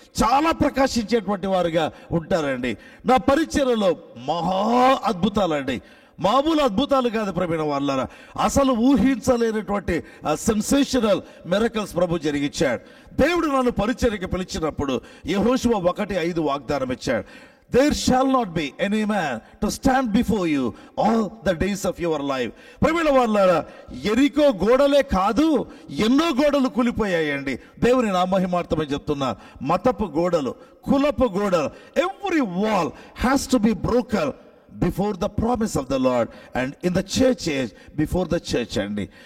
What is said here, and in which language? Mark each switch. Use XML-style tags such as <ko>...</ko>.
<te>చాలా ప్రకాశించేటువంటి వారుగా ఉంటారండి. నా పరిచర్యలో మహా అద్భుతాలండి, మామూలు అద్భుతాలు కాదు ప్రియమైన వాళ్ళారా, అసలు ఊహించలేనటువంటి</te> <en>sensational miracles</en> <te>ప్రభు జరిగించాడు. దేవుడు నన్ను పరిచర్యకి పిలిచినప్పుడు యెహోషువ 1:5 వాగ్దానం ఇచ్చాడు.</te> <en>There shall not be any man to stand before you all the days of your life.</en> <te>ప్రియమైన వాళ్ళారా, ఎరికో గోడలే కాదు, ఎన్నో గోడలు కూలిపోయాయండి. దేవుని నామహిమార్థమే చెప్తున్నా, మతపు గోడలు, కులపు గోడలు,</te> <en>Every wall has to be broken before the promise of the Lord and in the church age before the church అండి.</en>